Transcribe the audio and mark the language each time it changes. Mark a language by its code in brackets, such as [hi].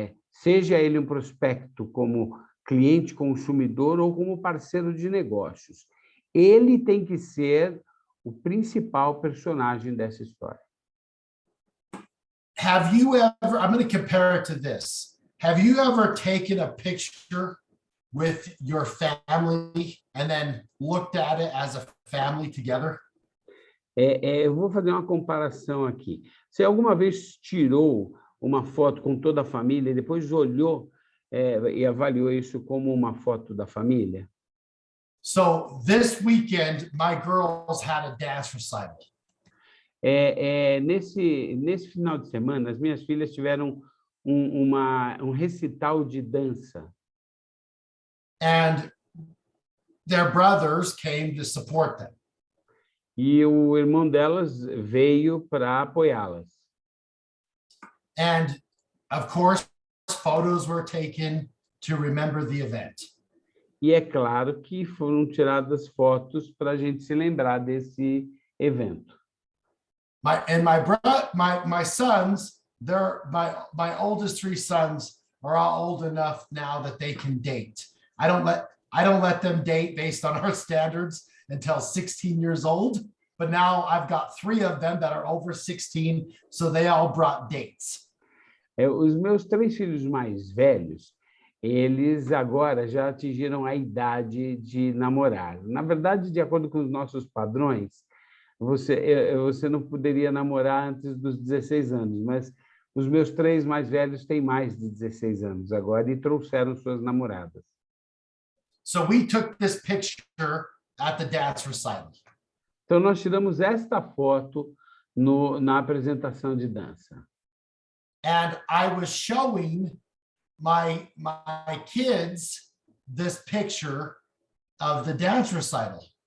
[pt] Seja ele um prospecto como cliente, consumidor ou como parceiro de negócios. Ele tem que ser o principal personagem dessa história. [en] Have you ever, I'm going to compare it to this. Have you ever taken a picture with your family and then looked at it as a family together? [pt] Eu vou fazer uma comparação aqui. Você alguma vez tirou uma foto com toda a família e depois olhou e avaliou isso como uma foto da família? [en] So this weekend, my girls had a dance recital. [pt] Nesse final de semana, as minhas filhas tiveram um recital de dança. [en] And their brothers came to support them. [pt] E o irmão delas veio para apoiá-las. [en] And of course, photos were taken to remember the event. [pt] E é claro que foram tiradas fotos para a gente se lembrar desse evento. [en] My sons, my oldest 3 sons are all old enough now that they can date. I don't let them date based on our standards until 16 years old, but now I've got 3 of them that are over 16, so they all brought dates. [pt] Os meus 3 filhos mais velhos, eles agora já atingiram a idade de namorar. Na verdade, de acordo com os nossos padrões, você não poderia namorar antes dos 16 anos, mas os meus 3 mais velhos têm mais de 16 anos agora e trouxeram suas namoradas. [en] So we took this picture at the dance recital. [pt] Então, nós tiramos esta foto na apresentação de dança. [en] and I was showing my kids this picture of the dance recital.